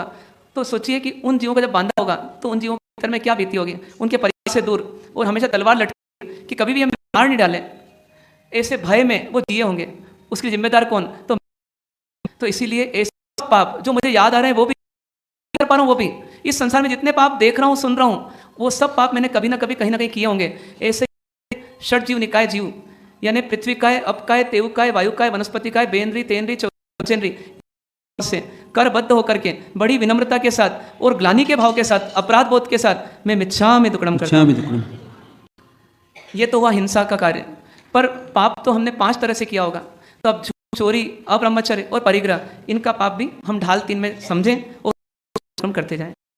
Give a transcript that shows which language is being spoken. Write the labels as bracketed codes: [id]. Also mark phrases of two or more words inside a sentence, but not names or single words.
[hi] तो सोचिए कि उन जीवों को जब बांधा होगा तो उन जीवों के भीतर में क्या बीती होगी, उनके परिवार से दूर और हमेशा तलवार लटकी कि कभी भी हम मार नहीं डालें, ऐसे भय में वो जिए होंगे। उसकी जिम्मेदार कौन, तो इसीलिए ऐसे पाप जो मुझे याद आ रहे हैं वो भी कर पा रहा हूँ, वो भी इस संसार में जितने पाप देख रहा हूँ, सुन रहा हूँ, वो सब पाप मैंने कभी ना कभी कहीं ना कहीं किए होंगे। ऐसे षट जीव निकाय जीव यानी पृथ्वी काय, अपकाय, तेवकाय, वायुकाय, वनस्पति काय, बेंद्री, तेंद्री, चौचेंद्री से करबद्ध होकर के बड़ी विनम्रता के साथ और ग्लानि के भाव के साथ, अपराध बोध के साथ मैं [pra] मिच्छामि दुक्कडम [hi] करता हूं। ये तो हुआ हिंसा का कार्य। पर पाप तो हमने 5 तरह से किया होगा। तो अब चोरी, अब्रह्मचर्य और परिग्रह, इनका पाप भी हम ढाल 3 में समझें और श्रम करते जाएं।